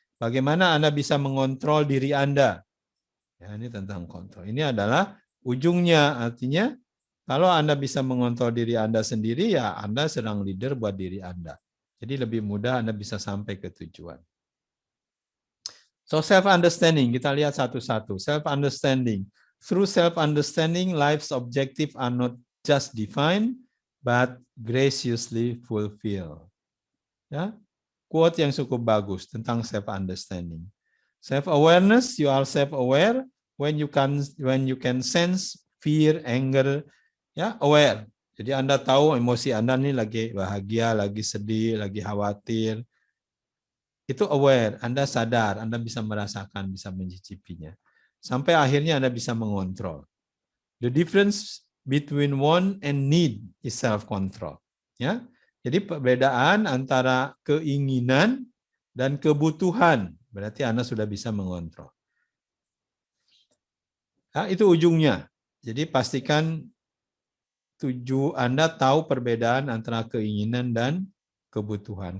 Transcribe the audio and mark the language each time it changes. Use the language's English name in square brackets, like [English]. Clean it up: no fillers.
[Indonesian] Bagaimana Anda bisa mengontrol diri Anda? Ya, ini tentang kontrol. Ini adalah ujungnya, artinya kalau Anda bisa mengontrol diri Anda sendiri, ya Anda sedang leader buat diri Anda. Jadi lebih mudah Anda bisa sampai ke tujuan. [English] So self-understanding, [Indonesian] kita lihat satu-satu. Self-understanding. [English] Through self-understanding, life's objective are not just defined, but graciously fulfilled. [Indonesian] Ya, quote yang cukup bagus tentang self-understanding. [English] Self-awareness, you are self-aware when you can sense fear, anger, ya, aware. [Indonesian] Jadi Anda tahu emosi Anda nih lagi bahagia, lagi sedih, lagi khawatir. Itu aware, Anda sadar, Anda bisa merasakan, bisa mencicipinya. Sampai akhirnya Anda bisa mengontrol. [English] The difference between want and need is self-control. [Indonesian] Ya, jadi perbedaan antara keinginan dan kebutuhan, berarti Anda sudah bisa mengontrol. Nah, itu ujungnya. Jadi pastikan Anda tahu perbedaan antara keinginan dan kebutuhan.